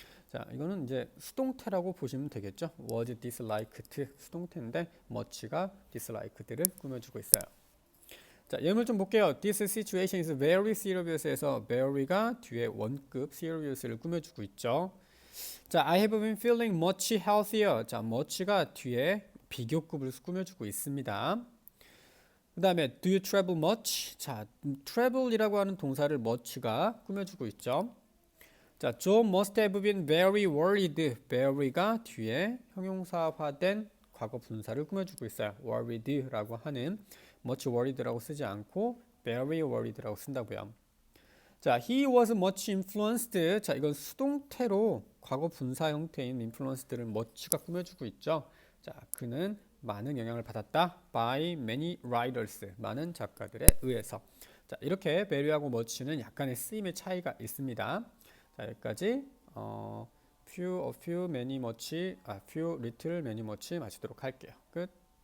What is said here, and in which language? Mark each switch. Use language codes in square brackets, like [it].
[ko] 자, 이거는 이제 수동태라고 보시면 되겠죠. [en] was disliked [ko] 수동태인데 much가 disliked를 꾸며주고 있어요. 자, 예문 좀 볼게요. [en] This situation is very serious에서 very가 뒤에 원급 serious를 [ko] 꾸며주고 있죠. [en] 자, I have been feeling much healthier. [ko] 자, much가 뒤에 비교급을 꾸며주고 있습니다. 그 다음에 [en] do you travel much? [ko] 자, travel이라고 하는 동사를 much가 꾸며주고 있죠. [en] 자, Joe must have been very worried. [ko] very가 뒤에 형용사화된 과거 분사를 꾸며주고 있어요. worried라고 하는 much worried라고 쓰지 않고 very worried라고 쓴다고요. [en] 자, he was much influenced. [ko] 자, 이건 수동태로 과거 분사 형태인 influenced를 much가 꾸며주고 있죠. 자, 그는 많은 영향을 받았다. [en] by many writers. [ko] 많은 작가들에 의해서. 자, 이렇게 very하고 much는 약간의 쓰임의 차이가 있습니다. 자, 여기까지 few, a few, many, much, few, little, many, much 마치도록 할게요. 끝.